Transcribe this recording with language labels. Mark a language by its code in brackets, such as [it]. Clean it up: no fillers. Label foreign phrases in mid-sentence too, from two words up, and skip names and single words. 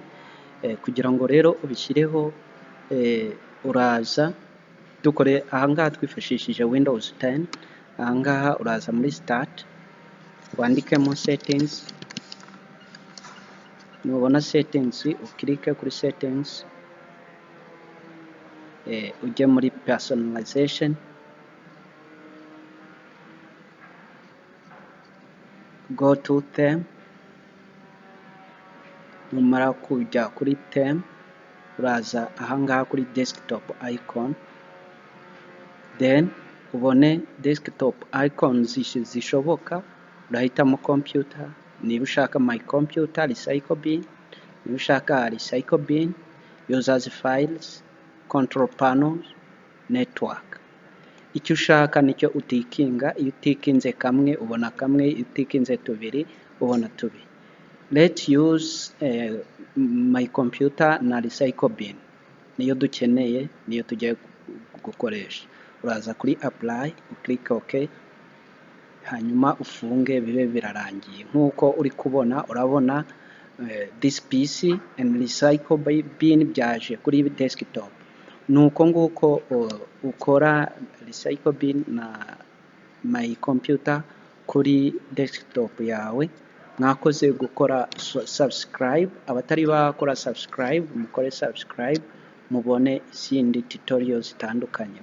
[rw] Kugira ngo rero ubishyireho uraza dukore ahangaha twifashishije Windows 10. Ahangaha uraza muri start, wandikemo settings. Nubona settings ukirike kuri settings, ujye muri personalization, [en] go to theme. [rw] Numara kujya kuri theme uraza ahangaha kuri [en] desktop icon, [rw] then ubone [en] desktop icons [rw] zishoboka. Urahitamo computer, niba ushaka [en] my computer, recycle bin, [rw] niba ushaka [en] recycle bin, users files, control panels, network. [rw] Icyo ushaka nicyo utikinga. Iyo utikinze kamwe ubona kamwe, iyo utikinze tubiri ubona tubiri. [en] Let's use my computer na recycle bin, [rw] niyo dukeneye, niyo tugiye gukoresha. Uraza kuri apply, uklik OK, hanyuma ufunge bibe birarangiye. Nk'uko uri kubona, urabona [en] this PC and recycle bin [rw] byaje kuri desktop. Nuko nguko ukora [en] recycle bin [rw] na [en] my computer [rw] kuri desktop yawe. Mwakoze gukora subscribe, abatari bakora subscribe mukore subscribe, mubone izindi tutorials zitandukanye.